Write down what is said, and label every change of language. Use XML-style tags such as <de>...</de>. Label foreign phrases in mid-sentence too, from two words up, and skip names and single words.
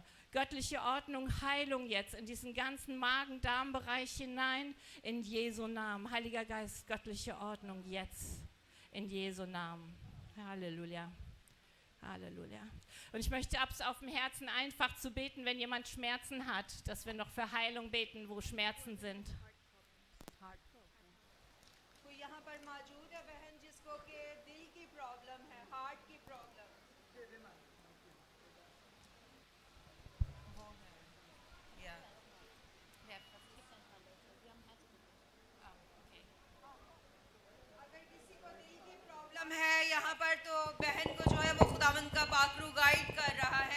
<de>Göttliche Ordnung, Heilung jetzt in diesen ganzen Magen-Darm-Bereich hinein in Jesu Namen. Heiliger Geist, göttliche Ordnung jetzt in Jesu Namen. Halleluja. Halleluja. Und ich möchte auf dem Herzen einfach zu beten, wenn jemand Schmerzen hat, dass wir noch für Heilung beten, wo Schmerzen sind.</de> <hi>कोई यहाँ पर मौजूद है बहन जिसको कि दिल की प्रॉब्लम है, हार्ट की प्रॉब्लम। अगर किसी को दिल की प्रॉब्लम है यहाँ पर तो बहन को जो है वो खुदावंद का पाखरू गाइड कर रहा है।</hi>